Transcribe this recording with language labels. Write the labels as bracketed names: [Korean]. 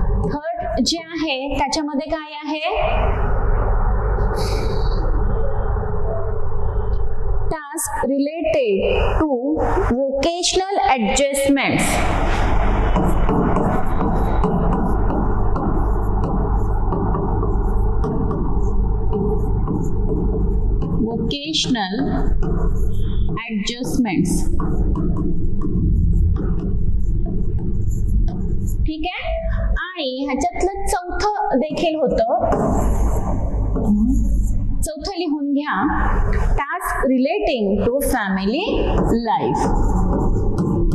[Marathi] Third जे आहे त्याच्यामध्ये काय आहे? [English] Task related to vocational adjustments. Vocational adjustments. [Marathi] ठीक आहे. आणि ह्याच्यातलं चौथं देखील होतं. चौथं लिहून घ्या. [English] Task relating to family life.